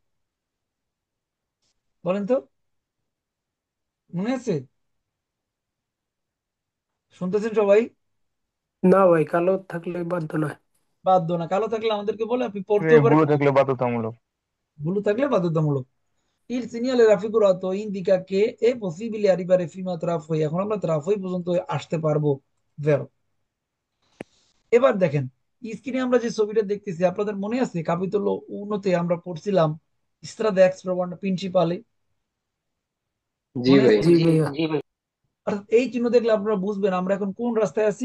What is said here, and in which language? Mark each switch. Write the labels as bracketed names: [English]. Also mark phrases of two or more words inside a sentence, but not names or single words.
[Bangla] বলেন তো, মনে আছে? শুনতেছেন সবাই? না ভাই, কালো থাকলে বাধ্য নয়। বাধ্য না, কালো থাকলে আমাদেরকে বলে আপনি পড়তেও পারেন, ব্লু থাকলে বাধ্যতামূলক। ব্লু থাকলে বাধ্যতামূলক। [Italian] Il segnale raffigurato indica che è possibile arrivare fino a Trafoi। [Bangla] এখন আমরা ত্রাফই পর্যন্ত আসতে পারবো, ভেরো। এবার দেখেন স্ক্রিনে আমরা যে ছবিটা দেখতেছি, আপনাদের মনে আছে [Italian] capitolo uno [Bangla] আমরা পড়ছিলাম [Italian] strada ex principale? [Bangla] জি মনে ভাই। আছে? জি ভাইয়া। অর্থাৎ এই চিহ্ন দেখলে আপনারা বুঝবেন আমরা এখন কোন রাস্তায় আছি।